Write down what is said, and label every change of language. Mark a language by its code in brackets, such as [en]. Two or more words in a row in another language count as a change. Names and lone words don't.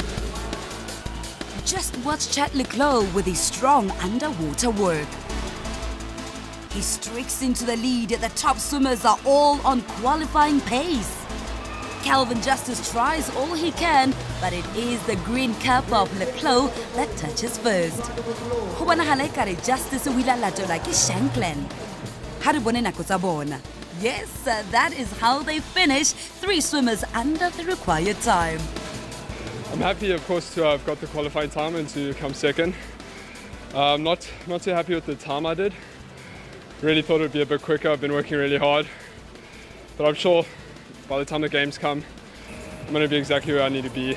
[en] Just watch Chad Leclos with his strong underwater work. He streaks into the lead. The top swimmers are all on qualifying pace. Calvin Justice tries all he can, but it is the green cap of Leclos that touches first. [st] Go bonagala ekare Justice o ile latola ke Shanklin. Ha re bone nako tsa bona. [en] Yes, that is how they finish. 3 swimmers under the required time. I'm happy, of course, to have got the qualifying time and to come second. Not too happy with the time I did. Really thought it would be a bit quicker. I've been working really hard, but I'm sure by the time the games come, I'm going to be exactly where I need to be.